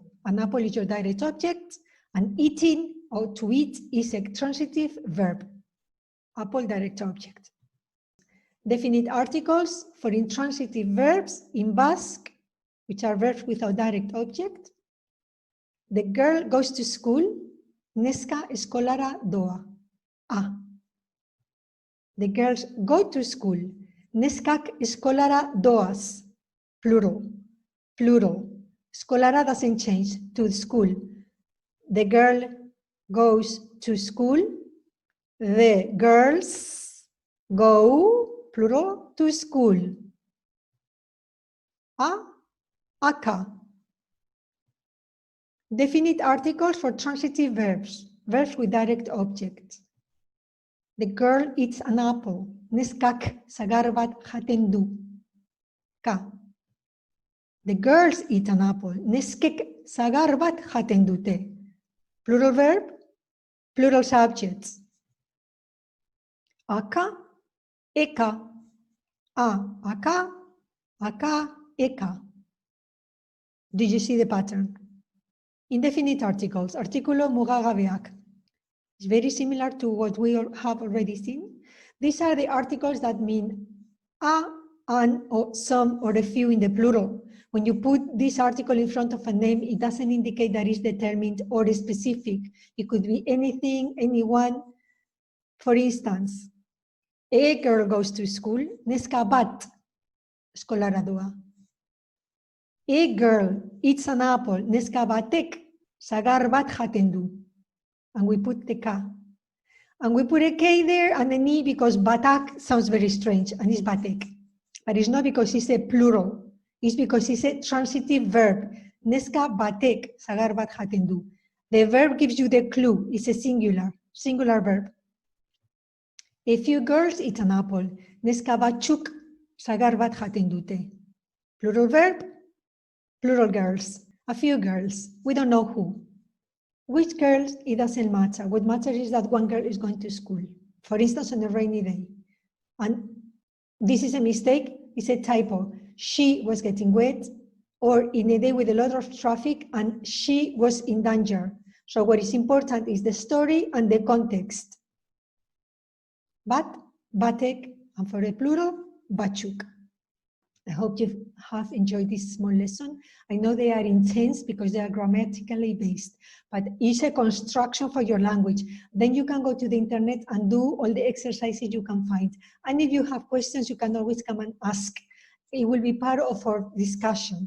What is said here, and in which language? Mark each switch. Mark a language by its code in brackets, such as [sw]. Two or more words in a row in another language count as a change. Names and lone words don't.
[en] An apple is your direct object, and eating or to eat is a transitive verb. Apple, direct object. Definite articles for intransitive verbs in Basque, which are verbs without direct object. The girl goes to school. [eu] Neska eskolara doa. A. [en] The girls go to school. [eu] Neskak eskolara doaz. Plural. [en] Plural. Eskolara doesn't change to school. The girl goes to school. The girls go, plural, to school. A. Aka. Definite articles for transitive verbs, verbs with direct objects. The girl eats an apple. [eu] Neskak sagar bat jaten du. [en] Ka. The girls eat an apple. [eu] Neskek sagar bat jaten dute. [en] Plural verb, plural subjects. Aka, eka. A, aka, aka, eka. Do you see the pattern? Indefinite articles, [eu] artikulo mugagabeak. [en] It's very similar to what we have already seen. These are the articles that mean a, an, or some, or a few in the plural. When you put this article in front of a name, it doesn't indicate that it's determined or specific. It could be anything, anyone. For instance, a girl goes to school, [eu] neska bat eskolara doa. [en] A girl eats an apple, [eu] neska batek sagar bat jaten du. [en] And we put the ka. And we put a k there and an e because batak sounds very strange and it's batek. But it's not because it's a plural. It's because it's a transitive verb. [eu] Neska batek sagar bat jaten du. [en] The verb gives you the clue. It's a singular verb. A few girls eat an apple. [eu] Neska batzuk sagar bat jaten dute. [en] Plural verb, plural girls. A few girls. We don't know who. Which girls, it doesn't matter. What matters is that one girl is going to school. For instance, on a rainy day. And this is a mistake, it's a typo. She was getting wet, or in a day with a lot of traffic, and she was in danger. So what is important is the story and the context. [eu] Bat, batek, [en] and for a plural, batzuk. I hope you have enjoyed this small lesson. I know they are intense because they are grammatically based, but it's a construction for your language. Then you can go to the internet and do all the exercises you can find. And if you have questions, you can always come and ask. It will be part of our discussion.